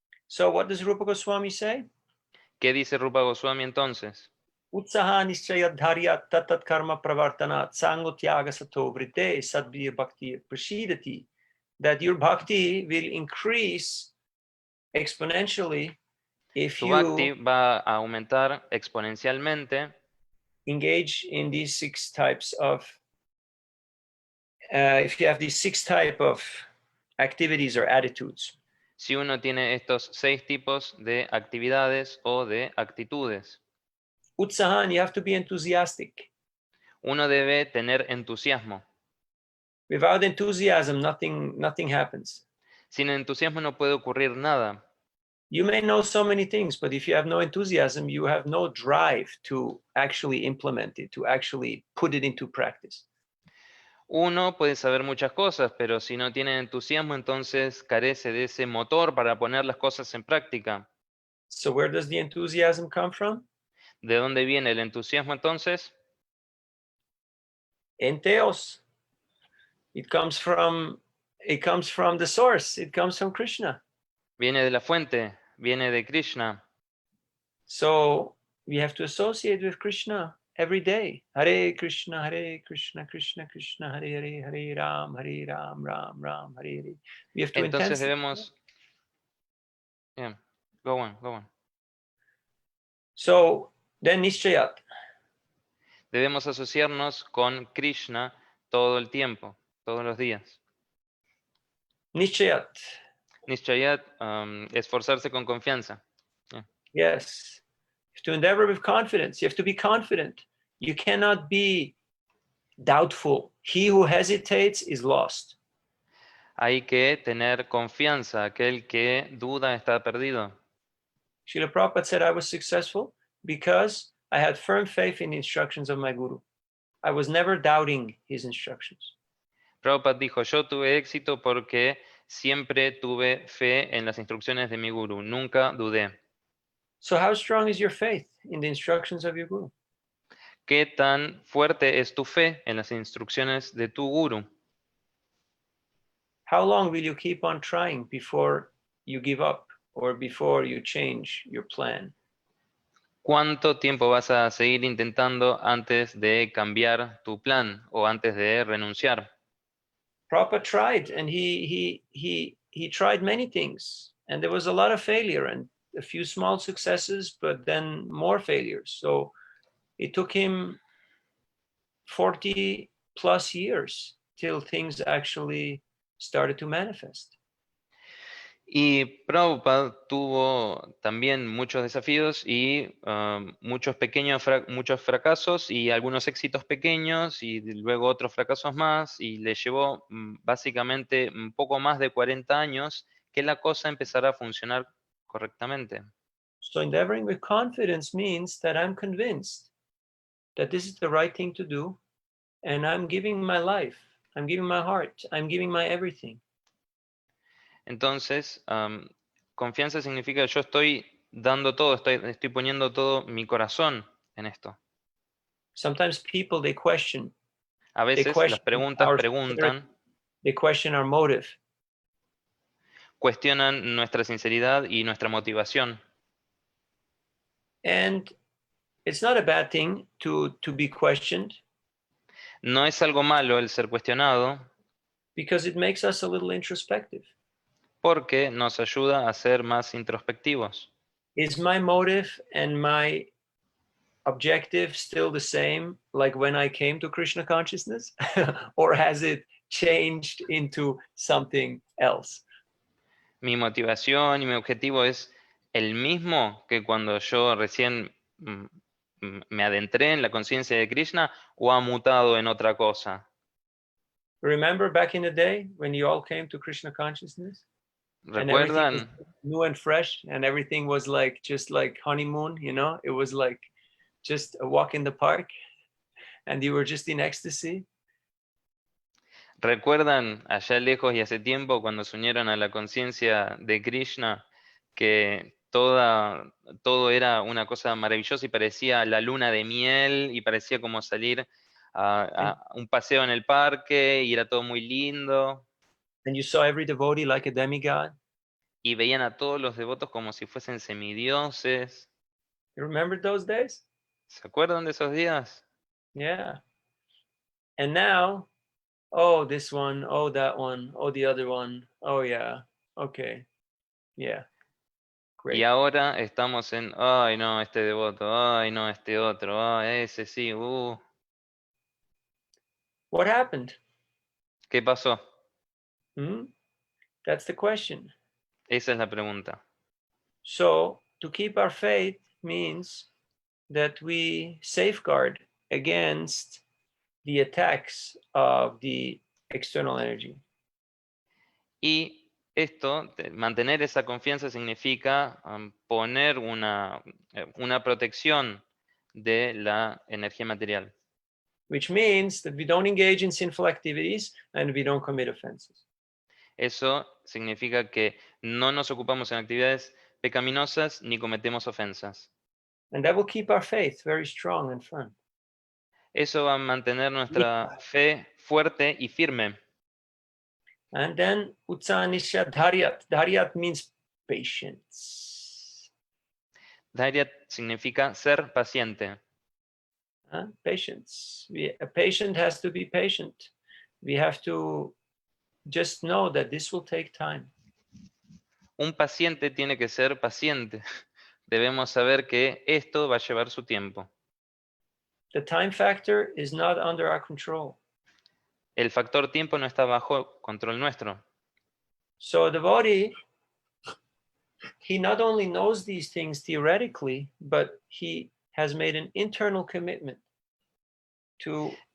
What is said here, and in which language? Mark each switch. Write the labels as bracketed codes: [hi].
[en] So what does Rupa Goswami say? [es] ¿Qué dice Rupa Goswami entonces? [sa] Utsaha nishchayadharya tatat karma pravartanat sango tyaga sato vrite sadviya bhakti prasidati. [en] That your bhakti will increase exponentially if [es] Tu bhakti [en] you [es] va a aumentar exponencialmente [en] engage in these six types of, if you have these six type of activities or attitudes. [es] si uno tiene estos 6 tipos de actividades o de actitudes. [en] Utsahan, you have to be enthusiastic. [es] Uno debe tener entusiasmo. [en] Without enthusiasm, nothing happens. [es] Sin entusiasmo no puede ocurrir nada. [en] You may know so many things, but if you have no enthusiasm, you have no drive to actually implement it, to actually put it into practice. [es] Uno puede saber muchas cosas, pero si no tiene entusiasmo, entonces carece de ese motor para poner las cosas en práctica. [en] So where does the enthusiasm come from? [es] ¿De dónde viene el entusiasmo entonces? Enteos. [en] It comes from the source. It comes from Krishna. [es] Viene de la fuente, viene de Krishna. [en] So we have to associate with Krishna every day. [sa] Hare Krishna, Krishna Krishna, Hare Hare, Hare Ram, Ram Ram, Hare Hare. [en] We have to [es] Entonces [en] intensify. [es] debemos... [en] Yeah. Go on. So then Nishchayat. [es] Debemos asociarnos con Krishna todo el tiempo, todos los días. [sa] Nishchayat. [es] Nishchayat, esforzarse con confianza. [en] Yes. You have to endeavor with confidence. You have to be confident. You cannot be doubtful. He who hesitates is lost. [es] Hay que tener confianza. Aquel que duda está perdido. [en] Srila Prabhupada said I was successful because I had firm faith in the instructions of my guru. I was never doubting his instructions. [es] Prabhupada dijo, yo tuve éxito porque siempre tuve fe en las instrucciones de mi guru. Nunca dudé. [en] So how strong is your faith in the instructions of your guru? [es] ¿Qué tan fuerte es tu fe en las instrucciones de tu guru? [en] How long will you keep on trying before you give up or before you change your plan? [es] ¿Cuánto tiempo vas a seguir intentando antes de cambiar tu plan o antes de renunciar? [en] Prabhupada tried, and he tried many things, and there was a lot of failure and a few small successes, but then more failures. So it took him 40 plus years till things actually started to manifest. [es] Y Prabhupada tuvo también muchos desafíos y muchos fracasos y algunos éxitos pequeños y luego otros fracasos más y le llevó básicamente un poco más de 40 años que la cosa empezara a funcionar correctamente. [en] So endeavoring with confidence means that I'm convinced that this is the right thing to do, and I'm giving my life, I'm giving my heart, I'm giving my everything. [es] Entonces, confianza significa yo estoy dando todo, estoy poniendo todo mi corazón en esto. [en] Sometimes people, they question. [es] A veces las preguntas preguntan, [en] they question our motive. [es] Cuestionan nuestra sinceridad y nuestra motivación. [en] And it's not a bad thing to be questioned. [es] No es algo malo el ser cuestionado. [en] Because it makes us a little introspective. [es] Porque nos ayuda a ser más introspectivos. [en] Is my motive and my objective still the same like when I came to Krishna consciousness? Or has it changed into something else? [es] Mi motivación y mi objetivo es el mismo que cuando yo recién me adentré en la conciencia de Krishna, o ha mutado en otra cosa. [en] Remember back in the day when you all came to Krishna consciousness? [es] ¿Recuerdan? [en] New and fresh, and everything was like just like honeymoon, you know? It was like just a walk in the park, and you were just in ecstasy. [es] ¿Recuerdan allá lejos y hace tiempo cuando se unieron a la conciencia de Krishna que todo era una cosa maravillosa y parecía la luna de miel y parecía como salir a un paseo en el parque y era todo muy lindo? [en] And you saw every devotee like a demigod. [es] Y veían a todos los devotos como si fuesen semidioses. [en] You remember those days? [es] ¿Se acuerdan de esos días? [en] Yeah. And now, oh, this one, oh, that one, oh, the other one. Oh, yeah. Okay. Yeah. Great. [es] Y ahora estamos en, ay no, este devoto, ay no, este otro, ay, ese sí, [en] What happened? [es] ¿Qué pasó? [en] That's the question. [es] Esa es la pregunta. [en] So, to keep our faith means that we safeguard against the attacks of the external energy. [es] Y esto, mantener esa confianza significa poner una protección de la energía material. [en] Which means that we don't engage in sinful activities and we don't commit offenses. [es] Eso significa que no nos ocupamos en actividades pecaminosas ni cometemos ofensas. [en] And that will keep our faith very strong and firm. [es] Eso va a mantener nuestra fe fuerte y firme. [en] And then utsanisha dharyat. Dharyat means patience. [es] Dhairya significa ser paciente. [en] Patience. A patient has to be patient. We have to just know that this will take time. [es] Un paciente tiene que ser paciente. Debemos saber que esto va a llevar su tiempo. [en] The time factor is not under our control. [es] El factor tiempo no está bajo control nuestro. [en] So a devotee, he not only knows these things theoretically, but he has made an internal commitment to.